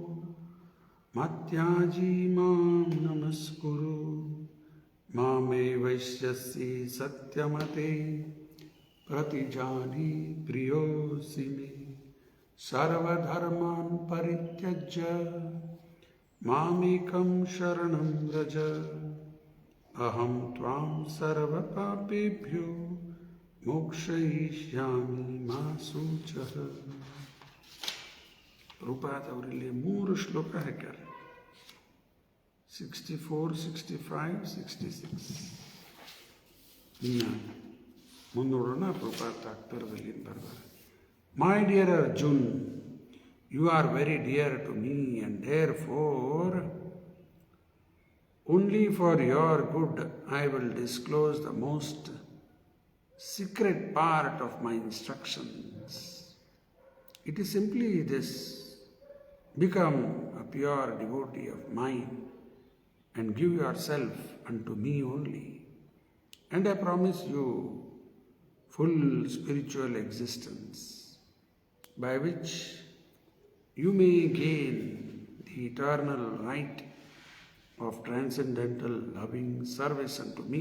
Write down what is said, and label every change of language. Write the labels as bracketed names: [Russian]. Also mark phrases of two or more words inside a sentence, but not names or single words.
[Sanskrit] मत्याजी मां नमस्कुरु मामे वैष्यसि सत्यमते प्रतिजानी प्रियोसिमि सर्वधर्मान् परित्यज्य मामेकं शरणं व्रज अहं त्वां सर्वपापेभ्यो मोक्षयिष्यामि मा शुचः. [Kannada] ಪ್ರಭುಪಾದ ಅವರಲ್ಲಿ 3 ಶ್ಲೋಕ ಹಾಕ್ಯಾರೆ, 64, 65, 66. ಇನ್ನು ಮುಂದೋಡೋಣ. ಪ್ರಭುಪಾದ ತಾತ್ಪರ್ಯದಲ್ಲಿ ಬರ್ತಾರೆ. [English] My dear Arjun, You are very dear to me and therefore only for your good I will disclose the most secret part of my instructions. It is simply this: become a pure devotee of mine and give yourself unto me only, and I promise you full spiritual existence, by which you may gain the eternal right of transcendental loving service unto me.